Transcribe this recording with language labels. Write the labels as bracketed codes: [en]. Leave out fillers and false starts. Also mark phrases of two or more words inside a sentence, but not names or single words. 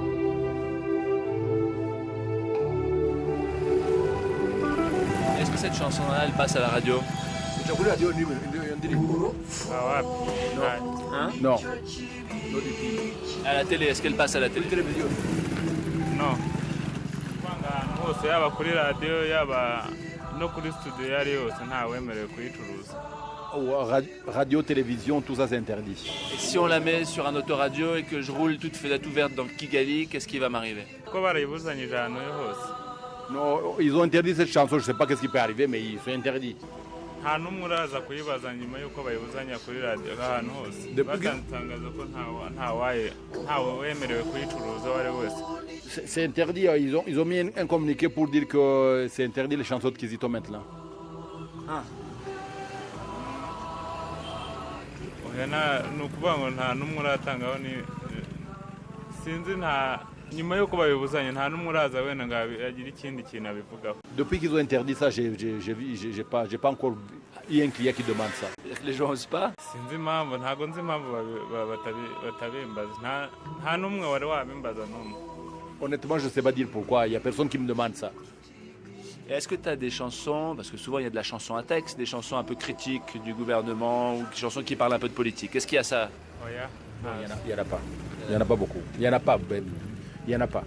[fr] Est-ce que cette chanson-là, elle passe à la radio? Non. À la télé, est-ce qu'elle passe à la télé? Non. [rw] Hose yaba kuri radio yaba no kuri studio yari yose nta wemerewe kuyicuruza. [fr] Radio, télévision, tout ça c'est interdit. Et si on la met sur un autoradio et que je roule toute fenêtre ouverte dans Kigali, qu'est-ce qui va m'arriver? [rw] Ko barayibuzanyije ahantu hose. [fr] Non, ils ont interdit cette chanson, je ne sais pas ce qui peut arriver, mais ils sont interdits. [rw] Nta n'umwe uraza kuyibaza nyuma y'uko bayibuzanya kuri radio ahantu hose. Batangaza ko nta wemerewe kuyicuruza uwo ari wese. [fr] C'est interdit, ils ont mis un communiqué pour dire que c'est interdit les chansons de Kizito maintenant. Ah. [rw] ni ukuvuga ngo nta n'umwe uratangaho sinzi nyuma y'uko babibuzanye nta n'umwe uraza wenda ngo agire ikindi kintu abivugaho. [fr] Depuis qu'ils ont interdit ça, j'ai pas encore eu un client qui demande ça. Les gens osent pas. [rw] Sinzi impamvu, ntago nzi impamvu batabimbaza, nta n'umwe wari wabimbaza n'umwe. [fr] Honnêtement, je ne sais pas dire pourquoi, il n'y a personne qui me demande ça. Et est-ce que tu as des chansons, parce que souvent il y a de la chanson à texte, des chansons un peu critiques du gouvernement, ou des chansons qui parlent un peu de politique? Est-ce qu'il y a ça? Non, il n'y en a pas. Il n'y en a pas beaucoup. Il n'y en a pas, Ben. Il n'y en a pas.